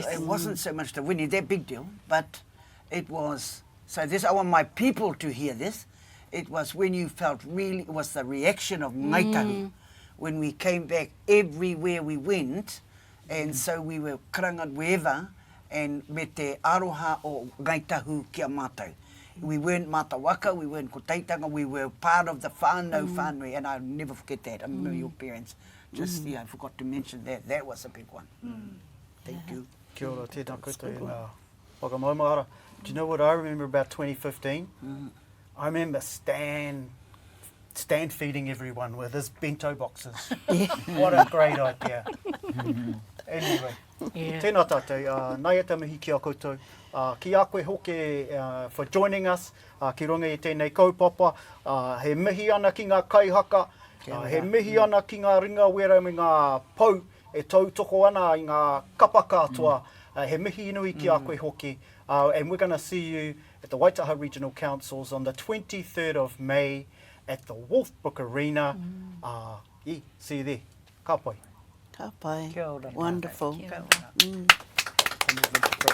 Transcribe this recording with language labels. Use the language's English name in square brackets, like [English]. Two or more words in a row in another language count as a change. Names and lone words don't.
[English] it wasn't so much the winning, that big deal, but it was, so this, I want my people to hear this. It was when you felt really, it was the reaction of Ngaitahu. When we came back everywhere we went, and so we were karangat wherever, and [Māori] me te aroha o Ngaitahu kia mātou. [English] We weren't matawaka, we weren't kōteitanga, we were part of the [Māori] whānau whānui, [English] and I'll never forget that. I remember your parents. Just, I forgot to mention that. That was a big one. Thank you. [Māori] Kia ora, tēnā koutou e ngā whakamaumahara. [English] Do you know what I remember about 2015? I remember Stan feeding everyone with his bento boxes. What a great idea. Anyway, [Māori] tēnā tātou, nai ata mihi ki a koutou. Ki a koe hoke [English] for joining us, [Māori] ki runga i tēnei kaupapa. He mihi ana ki ngā kaihaka, he mihi ana ki ngā ringa wera me ngā pau e tautoko ana i ngā kapa katoa. He mihi inui ki a koe hoke. [English] And we're going to see you at the Waitaha Regional Councils on the 23rd of May at the Wolfbrook Arena. See you there. [Māori] Ka pai. Ka pai. Kia ora. [English] Wonderful. [Māori] Kia ora.